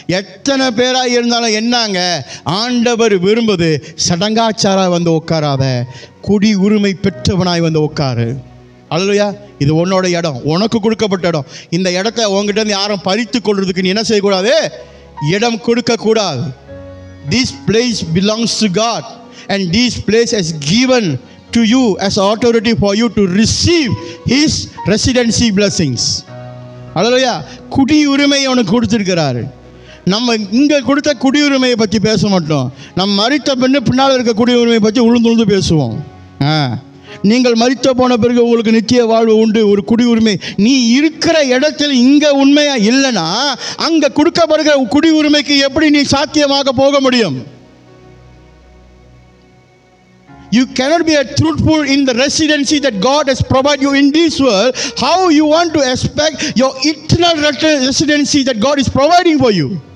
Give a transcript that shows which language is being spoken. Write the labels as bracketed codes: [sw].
[ta] எத்தனை பேராக இருந்தாலும் என்னங்க, ஆண்டவர் விரும்புது சடங்காச்சாராக வந்து உட்காராத, குடி உரிமை பெற்றவனாய் வந்து உட்காரு. அல்லேலூயா. இது உன்னோட இடம், உனக்கு கொடுக்கப்பட்ட இடம். இந்த இடத்த உங்ககிட்ட இருந்து யாரும் பறித்து கொள்றதுக்கு நீ என்ன செய்யக்கூடாது? இடம் கொடுக்கக்கூடாது. [en] This place belongs to God and this place is given to you as authority for you to receive his residency blessings. [ta] அல்லேலூயா. குடியுரிமை அவனுக்கு கொடுத்திருக்கிறாரு. நம்ம இங்கே கொடுத்த குடியுரிமையை பற்றி பேச மாட்டோம். நம்ம மரித்த பின்னால் இருக்க குடியுரிமையை பற்றி உழுந்து பேசுவோம். நீங்கள் மரித்த போன பிறகு உங்களுக்கு நித்திய வாழ்வு உண்டு, ஒரு குடியுரிமை. நீ இருக்கிற இடத்தில் இங்கே உண்மையா இல்லைன்னா அங்கே கொடுக்கப்படுகிற குடியுரிமைக்கு எப்படி நீ சாத்தியமாக போக முடியும்? [en] You cannot be a truthful in the residency that God has provided you in this world. How you want to expect your eternal residency that God is providing for you?